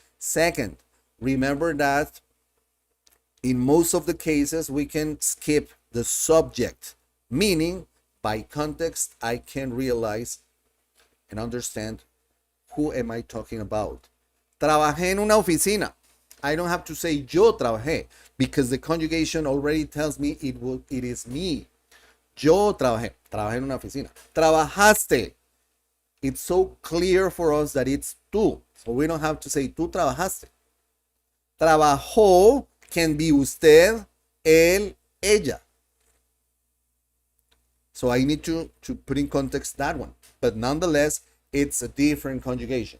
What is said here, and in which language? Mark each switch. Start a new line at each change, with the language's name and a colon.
English: Second, remember that in most of the cases, we can skip the subject, meaning by context, I can realize and understand who am I talking about.
Spanish: Trabajé en una oficina.
English: I don't have to say
Spanish: yo trabajé
English: because the conjugation already tells me it is me.
Spanish: Yo trabajé en una oficina. Trabajaste.
English: It's so clear for us that it's tú. So we don't have to say
Spanish: tú trabajaste.
English: Trabajó can be usted, él, ella. So I need to put in context that one. But nonetheless, it's a different conjugation.